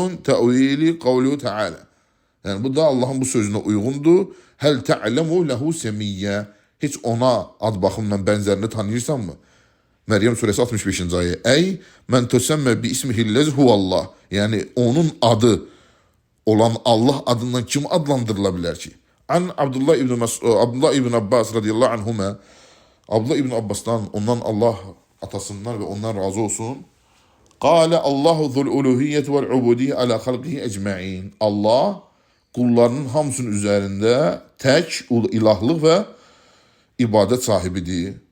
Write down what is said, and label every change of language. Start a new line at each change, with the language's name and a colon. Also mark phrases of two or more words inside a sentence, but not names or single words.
Arabic: هو الأحد تأويل قوله تعالى.
Azerbaijani: Yəni bu da Allahın bu sözünə uyğundur.
Arabic: هل تعلم له سميا.
Azerbaijani: Heç ona ad baxımından bənzərini tanıyırsanmı? Məryəm surəsi 65-ci ayə.
Arabic: أي من تسمى باسمه الذي هو الله.
Azerbaijani: Yəni onun adı olan Allah adından kim adlandırıla bilər ki?
Arabic: عن عبد الله بن عباس رضي الله عنهما.
Azerbaijani: Abdullah ibn Abbasdan, ondan Allah atasından və ondan razı olsun.
Arabic: قال الله ذو الألوهية والعبودية على خلقه أجمعين.
Azerbaijani: Allah qullarının hamısının üzərində tək ilahlıq və ibadət sahibidir.